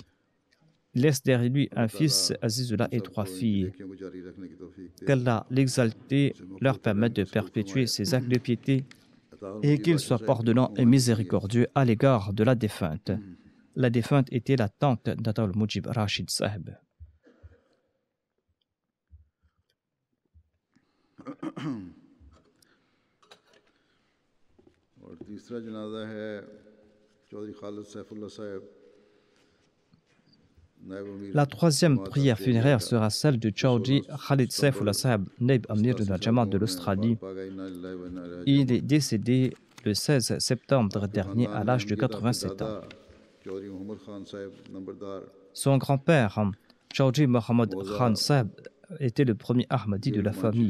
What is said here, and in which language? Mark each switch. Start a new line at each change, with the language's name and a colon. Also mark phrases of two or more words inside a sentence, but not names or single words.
French: Il laisse derrière lui un fils, Azizullah, et 3 filles. Qu'Allah l'exalté leur permette de perpétuer ses actes de piété et qu'il soit pardonnant et miséricordieux à l'égard de la défunte. La défunte était la tante d'Ataul Mujib Rashid Sahib.
Urdu: اور تیسرا جنازہ ہے چوہدری خالد سیف اللہ صاحب
French: La troisième prière funéraire sera celle de Chaudhry Khalid Saifullah Saheb, Naib Amir de la Jamaat de l'Australie. Il est décédé le 16 septembre dernier à l'âge de 87 ans. Son grand-père, Chaudhry Mohammad Khan Saheb, était le premier Ahmadi de la famille.